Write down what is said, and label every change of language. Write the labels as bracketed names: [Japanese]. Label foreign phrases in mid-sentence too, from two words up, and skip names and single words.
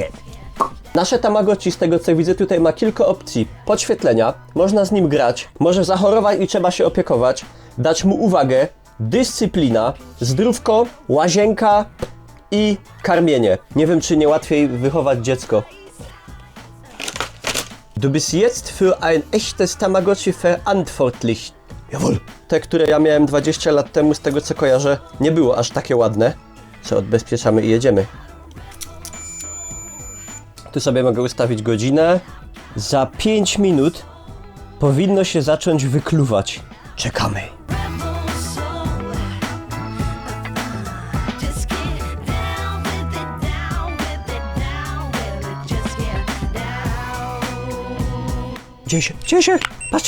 [Polish] Nasze Tamagotchi, z tego co widzę, tutaj ma kilka opcji podświetlenia. Można z nim grać, może zachorować i trzeba się opiekować. Dać mu uwagę, dyscyplina, zdrówko, łazienka i karmienie. Nie wiem, czy nie łatwiej wychować dziecko. [German] Du bist jetzt für ein echtes Tamagotchi verantwortlich. Jawohl. [Polish] Te, które ja miałem 20 lat temu, z tego co kojarzę, nie było aż takie ładne. Co, odbezpieczamy i jedziemy. Tu sobie mogę ustawić godzinę. Za 5 minut powinno się zacząć wykluwać. Czekamy. Dzieje się, patrzcie!